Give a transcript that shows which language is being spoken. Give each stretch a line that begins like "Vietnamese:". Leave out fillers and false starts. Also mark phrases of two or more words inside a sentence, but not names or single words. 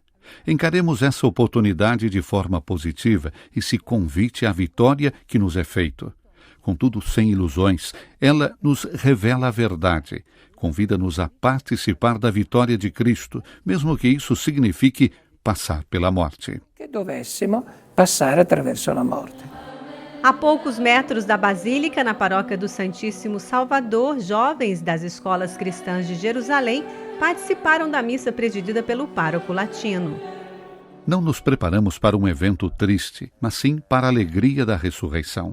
Portuguese: Encaremos essa oportunidade de forma positiva e se convite à vitória que nos é feito. Contudo, sem ilusões, ela nos revela a verdade, convida-nos a participar da vitória de Cristo, mesmo que isso signifique passar pela morte.
Italian: Que dovessimo passare attraverso la morte.
Portuguese: A poucos metros da Basílica, na paróquia do Santíssimo Salvador, jovens das escolas cristãs de Jerusalém participaram da missa presidida pelo pároco latino. Não nos preparamos para um evento triste, mas sim para a alegria da ressurreição.